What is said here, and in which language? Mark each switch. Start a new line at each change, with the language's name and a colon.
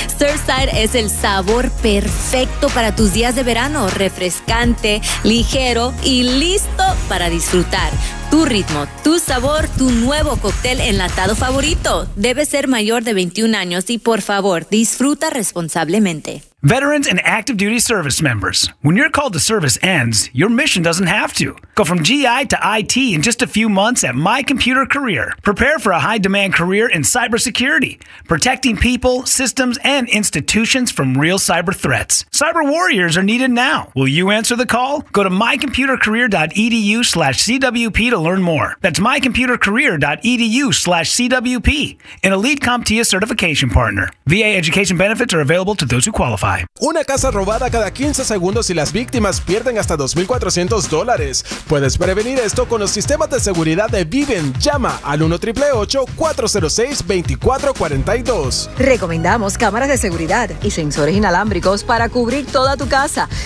Spanish: Surfside es el sabor perfecto para tus días de verano, refrescante, ligero y listo para disfrutar. Tu ritmo, tu sabor, tu nuevo cóctel enlatado favorito. Debe ser mayor de 21 años y, por favor, disfruta responsablemente.
English: Veterans and active duty service members, when your call to service ends, your mission doesn't have to. Go from GI to IT in just a few months at My Computer Career. Prepare for a high-demand career in cybersecurity, protecting people, systems, and institutions from real cyber threats. Cyber warriors are needed now. Will you answer the call? Go to mycomputercareer.edu/CWP to learn more. That's mycomputercareer.edu/CWP, an elite CompTIA certification partner. VA education benefits are available to those who qualify.
Spanish: Una casa robada cada 15 segundos y las víctimas pierden hasta $2,400. Puedes prevenir esto con los sistemas de seguridad de Viven. Llama al 1-888-406-2442. Recomendamos cámaras de seguridad y sensores inalámbricos para cubrir toda tu casa.